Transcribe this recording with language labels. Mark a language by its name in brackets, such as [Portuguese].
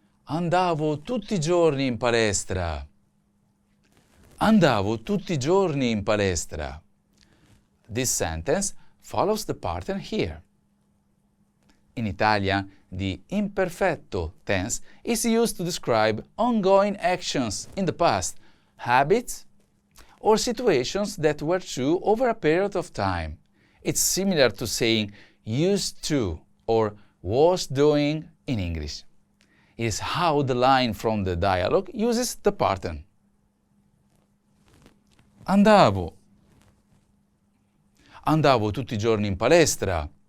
[Italian] Andavo tutti i giorni in palestra. Andavo tutti i giorni in palestra. [English] This sentence follows the pattern here. In Italian, the imperfetto tense is used to describe ongoing actions in the past, habits, or situations that were true over a period of time. It's similar to saying used to or was doing in English. It is how the line from the dialogue uses the pattern. [Italian] Andavo. Andavo tutti i giorni in palestra.